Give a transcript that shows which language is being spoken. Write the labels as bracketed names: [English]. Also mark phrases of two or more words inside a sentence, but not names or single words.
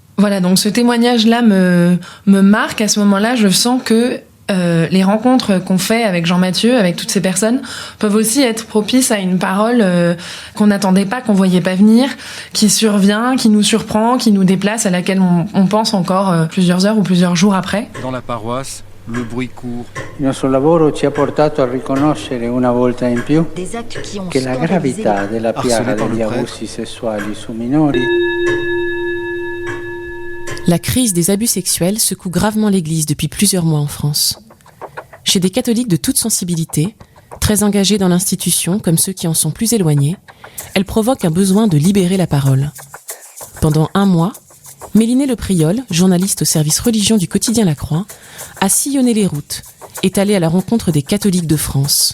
[French] Voilà, donc ce témoignage-là me marque. À ce moment-là, je sens que les rencontres qu'on fait avec Jean-Mathieu, avec toutes ces personnes, peuvent aussi être propices à une parole qu'on n'attendait pas, qu'on voyait pas venir, qui survient, qui nous surprend, qui nous déplace, à laquelle on pense encore plusieurs heures ou plusieurs jours après. Dans la paroisse, le bruit court. [Italian] Il nostro lavoro ci ha portato a riconoscere una volta in più che la gravità della piaga degli abusi sessuali su minori. [French] La crise des abus sexuels secoue gravement l'Église depuis plusieurs mois en France. Chez des catholiques de toute sensibilité, très engagés dans l'institution comme ceux qui en sont plus éloignés, elle provoque un besoin de libérer la parole. Pendant 1 mois, Mélinée Le Priol, journaliste au service religion du quotidien La Croix, a sillonné les routes, est allée à la rencontre des catholiques de France.